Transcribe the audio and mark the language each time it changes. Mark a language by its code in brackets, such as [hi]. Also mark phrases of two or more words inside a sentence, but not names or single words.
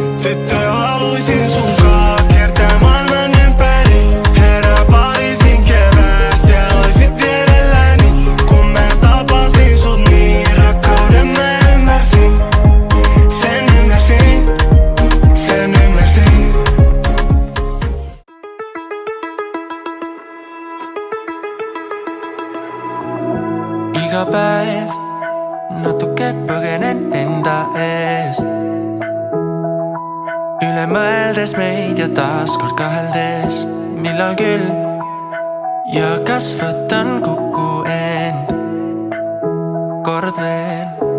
[fi] Tyttö, haluisin sunkaan kiertää maailman ympäri. Herää Pariisin keväästä ja oisit vierelläni. Kun mä tapasin sut niin rakkauden mä ymmärsin. Sen ymmärsin, sen ymmärsin. [et] Iga päev natuke põgenen enda eest, üle mõeldes meid ja taaskord kaheldes, millal küll ja kas võtan kokku end kord veel.